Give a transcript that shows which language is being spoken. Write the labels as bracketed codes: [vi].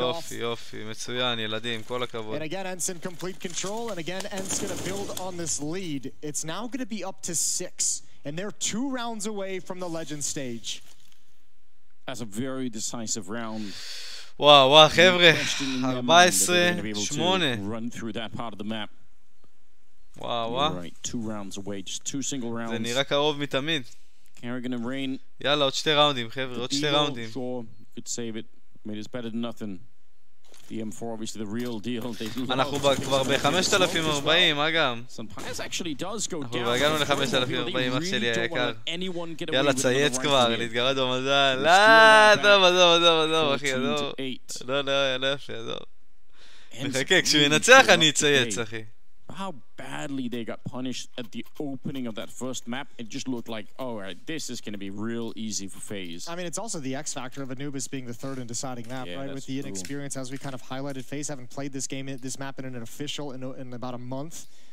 [he] יופי, מצוין, ילדים, כל הכבוד. [en] And again, Ents in complete control, and again, Ents going to build on this lead. It's now going to be up to 6, and they're 2 rounds away from the Legend stage. That's a very decisive round. [he] וואו, חבר'ה, 14-8. [en] Run through that part of the map. וואו. Right, 2 rounds away, just 2 single rounds. [he] זה נראה קרוב מתמיד. [en] Carrigan and Rain. [he] יאללה, עוד 2 ראונדים, חבר'ה, עוד 2 ראונדים. [en] Sure, could save it. I mean, it's better than nothing. The M4 obviously the real deal. [he] אנחנו כבר ב-5040, מה גם? אנחנו כבר הגענו ל-5040, אח שלי היקר. יאללה, צייץ כבר, להתגרד במזל. לא, עזוב, אחי, עזוב. לא יפה, עזוב. נחכה, כשהוא ינצח אני אצייץ, אחי. [en] How badly they got punished at the opening of that first map. It just looked like, all right, this is going to be real easy for FaZe. I mean, it's also the X factor of Anubis being the third and deciding map, right? With the inexperience, as we kind of highlighted, FaZe haven't played this map in an official in about a month.